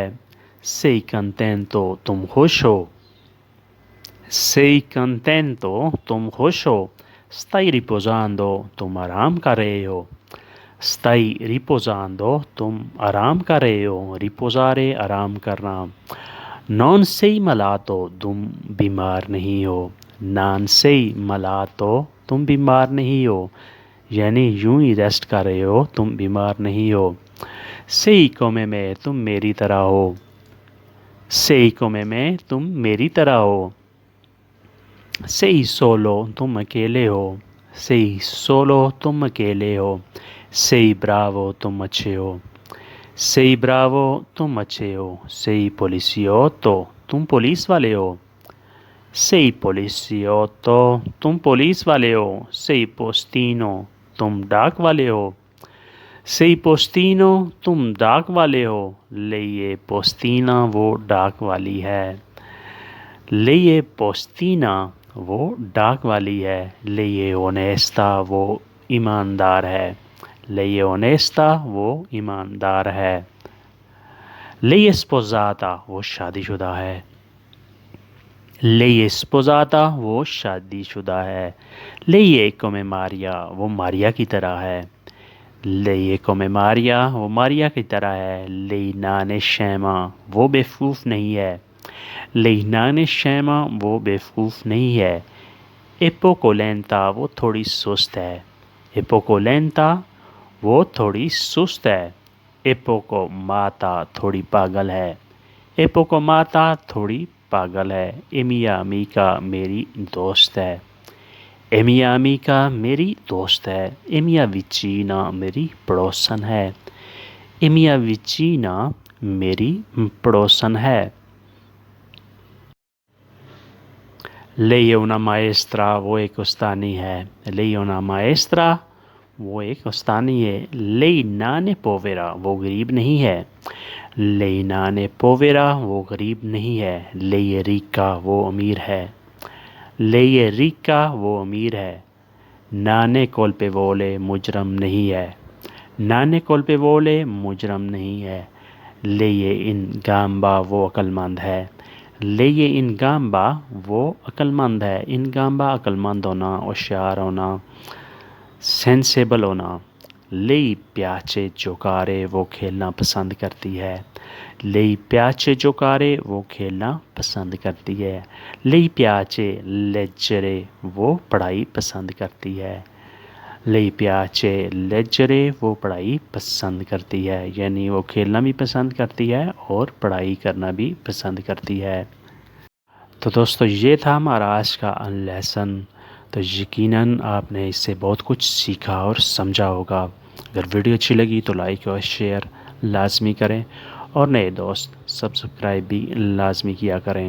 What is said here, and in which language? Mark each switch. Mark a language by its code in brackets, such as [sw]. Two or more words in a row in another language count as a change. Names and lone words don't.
[it] Sei contento, [hi] तुम खुश हो। [it] Sei contento, [hi] तुम खुश हो। [it] Stai riposando, [hi] तुम आराम कर रहे हो। [it] Stai riposando, [hi] तुम आराम कर रहे हो। [it] Riposare, [hi] आराम करना। [it] non sei malato, [hi] तुम बीमार नहीं हो। [it] non sei malato, [hi] तुम बीमार नहीं हो, यानी यूं ही रेस्ट कर रहे हो, तुम बीमार नहीं हो। [it] sei come me, [hi] तुम मेरी तरह हो। [it] sei come me, [hi] तुम मेरी तरह हो। [it] sei solo, [hi] तुम अकेले हो। [it] sei solo, [hi] तुम अकेले हो। [it] sei bravo, [hi] तुम अच्छे हो। [it] sei bravo, [hi] तुम अच्छे हो। [it] sei poliziotto, [hi] तुम पुलिस वाले हो। [it] sei poliziotto, [hi] तुम पुलिस वाले हो। [it] sei postino, [hi] तुम डाक वाले हो। [it] sei postino, [hi] तुम डाक वाले हो। [it] lei è postina, [hi] वो डाक वाली है। [it] lei è postina, [hi] वो डाक वाली है। [it] lei è onesta, [hi] वो ईमानदार है। [it] lei è onesta, [hi] वो ईमानदार है। [it] lei è sposata, [hi] वो शादीशुदा है। [it] lei è sposata, [hi] वो शादीशुदा है। [it] lei è come Maria, [hi] वो मारिया की तरह है। [it] lei è come Maria, [hi] वो मारिया की तरह है। [it] lei non è scema, [hi] वो बेवकूफ़ नहीं है। [it] lei non è scema, [hi] वो बेवकूफ़ नहीं है। [it] è poco lenta, [hi] वो थोड़ी सुस्त है। [it] è poco lenta, [hi] वो थोड़ी सुस्त है। [it] è poco matta, [hi] थोड़ी पागल है। [it] è poco matta, [hi] थोड़ी पागल है। [it] è mia amica, [hi] मेरी दोस्त है। [it] è mia amica, [hi] मेरी दोस्त है। [it] è mia vicina, [hi] मेरी पड़ोसन है। [it] è mia vicina, [hi] मेरी पड़ोसन है। [it] lei è una maestra, [hi] वो एक उस्तानी है। [it] lei è una maestra, [hi] वो एक उस्तानी है। [it] lei non è povera, [hi] वो गरीब नहीं है। [it] lei non è povera, [hi] वो गरीब नहीं है। [it] lei è ricca, [hi] वो अमीर है। [it] lei è ricca, [hi] वो अमीर है। [it] non è colpevole, [hi] मुजरम नहीं है। [it] non è colpevole, [hi] मुजरम नहीं है। [it] lei è in gamba, [hi] वो अक्लमंद है। [it] lei è in gamba, [hi] वो अक्लमंद है। [it] in gamba, [hi] अक्लमंद होना, होशियार होना, सेंसेबल होना। [it] lei piace giocare, [hi] वो खेलना पसंद करती है। [it] lei piace giocare, [hi] वो खेलना पसंद करती है। [it] lei piace leggere, [hi] वो पढ़ाई पसंद करती है। [it] lei piace leggere, [hi] वो पढ़ाई पसंद करती है, यानी वो खेलना भी पसंद करती है और पढ़ाई करना भी पसंद करती है। तो दोस्तों, ये था हमारा आज का लेसन। तो यकीनन आपने इससे बहुत कुछ सीखा और समझा होगा। अगर वीडियो अच्छी लगी तो लाइक और शेयर लाजमी करें और नए दोस्त सब्सक्राइब भी लाजमी किया करें।